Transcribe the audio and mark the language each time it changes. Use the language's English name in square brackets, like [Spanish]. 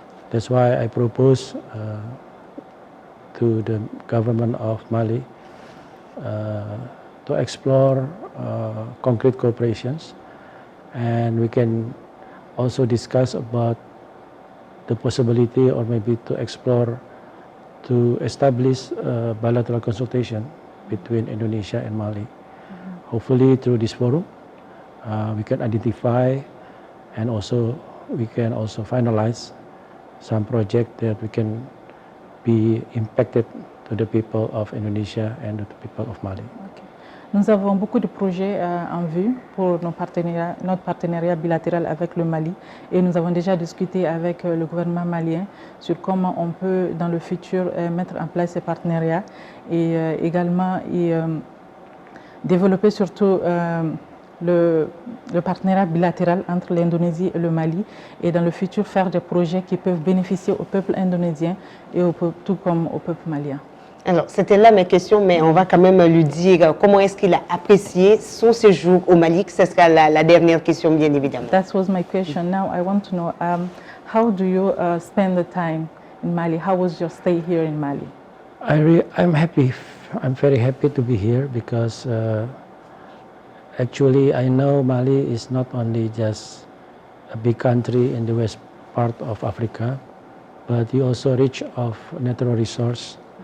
[English] That's why I propose to the government of Mali to explore concrete cooperations, and we can also discuss about the possibility or maybe to explore to establish bilateral consultation between Indonesia and Mali. Hopefully through this forum we can identify and also we can also finalize some project that we can be impacted to the people of Indonesia and to the people of Mali. Okay. [French] Nous avons beaucoup de projets en vue pour notre partenariat bilatéral avec le Mali et nous avons déjà discuté avec le gouvernement malien sur comment on peut dans le futur mettre en place ces partenariats et également développer surtout le partenariat bilatéral entre l'Indonésie et le Mali et dans le futur faire des projets qui peuvent bénéficier au peuple indonésien et tout comme au peuple malien. Alors, c'était là mes questions, mais on va quand même lui dire comment est-ce qu'il a apprécié son séjour au Mali. Ce sera la dernière question, bien évidemment. [English] That was my question. Now I want to know, how do you spend the time in Mali? How was your stay here in Mali? I'm happy. I'm very happy to be here because actually I know Mali is not only just a big country in the west part of Africa, but it also rich of natural resource.